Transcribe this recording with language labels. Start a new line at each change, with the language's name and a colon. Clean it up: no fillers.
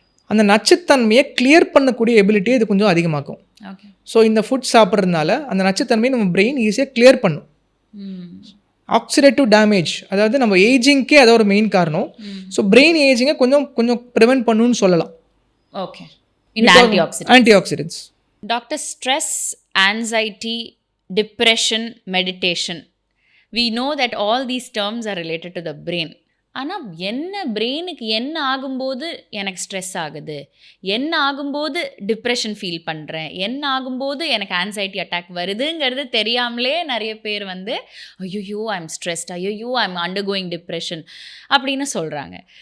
Tamil: அந்த நச்சுத்தன்மையை கிளியர் பண்ணக்கூடிய எபிலிட்டியை இது கொஞ்சம் அதிகமாக்கும். ஸோ இந்த ஃபுட் சாப்பிட்றதுனால அந்த நச்சுத்தன்மையை நம்ம பிரெயின் ஈஸியாக கிளியர் பண்ணும். ஆக்சிடேட்டிவ் டேமேஜ், அதாவது நம்ம ஏஜிங்க்கே அது ஒரு மெயின் காரணம். ஸோ பிரெயின் ஏஜிங்கை கொஞ்சம் ப்ரிவென்ட் பண்ணணும்னு சொல்லலாம். ஓகே, இந்த
English: Antioxidants. Doctor, stress, anxiety, depression, meditation, we know that all these terms are related to the brain.
Tamil: ஆனால் என்ன பிரெயினுக்கு என்ன ஆகும்போது எனக்கு ஸ்ட்ரெஸ் ஆகுது, என்ன ஆகும்போது டிப்ரெஷன் ஃபீல் பண்ணுறேன், என்ன ஆகும்போது எனக்கு ஆன்சைட்டி அட்டாக் வருதுங்கிறது தெரியாமலே நிறைய பேர் வந்து ஐயோ
English: I am stressed,
Tamil: ஐயோ
English: I am undergoing depression
Tamil: அப்படின்னு சொல்கிறாங்க.